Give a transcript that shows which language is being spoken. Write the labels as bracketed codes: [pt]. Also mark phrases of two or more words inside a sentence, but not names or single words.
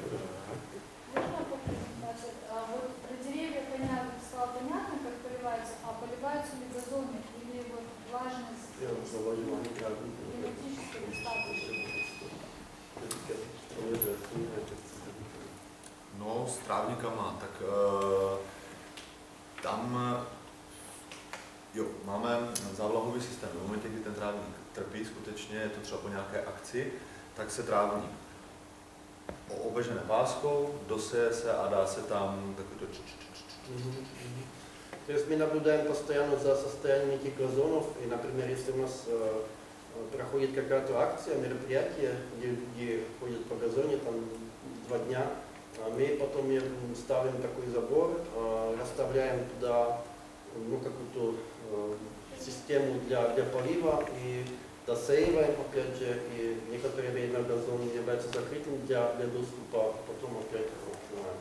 [ru] Можно по презентации? Вот про деревья понятно, стало понятно, как поливаются, а поливаются ли газоны или вот влажность климатически достаточно? [cs] no, s trávníkama, tak tam jo, máme závlahový systém. V momentě, kdy ten trávník trpí, skutečně je to třeba po nějaké akci, tak se trávník obežene páskou, doseje se a dá se tam takový to [ru] То есть мы наблюдаем постоянно за состоянием этих газонов, и, например, если у нас проходит какая-то акция, мероприятие, где люди ходят по газоне там 2 дня, мы потом ставим такой забор, расставляем туда какую-то систему для полива и досеиваем, опять же, и некоторое время газон является закрытым для доступа, потом опять открываем.